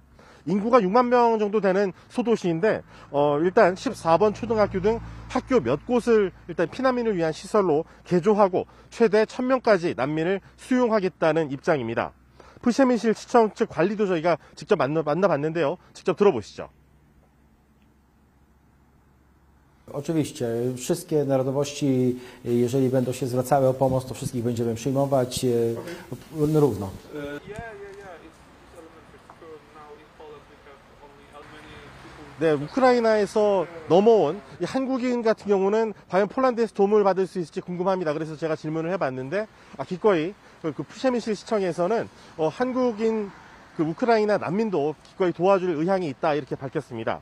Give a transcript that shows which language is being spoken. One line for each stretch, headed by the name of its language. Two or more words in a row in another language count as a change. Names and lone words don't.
Korean: 인구가 6만 명 정도 되는 소도시인데 일단 14번 초등학교 등 학교 몇 곳을 일단 피난민을 위한 시설로 개조하고 최대 1000명까지 난민을 수용하겠다는 입장입니다. 프셰미실 시청 측 관리도 저희가 직접 만나봤는데요. 직접 들어보시죠.
Polish: Oczywiście, wszystkie narodowości, jeżeli będą się zwracały o pomoc, to wszystkich będziemy przyjmować równo.
Korean: 네, 우크라이나에서 넘어온 이 한국인 같은 경우는 과연 폴란드에서 도움을 받을 수 있을지 궁금합니다. 그래서 제가 질문을 해봤는데 기꺼이 그 푸셰미실 시청에서는 한국인 그 우크라이나 난민도 기꺼이 도와줄 의향이 있다 이렇게 밝혔습니다.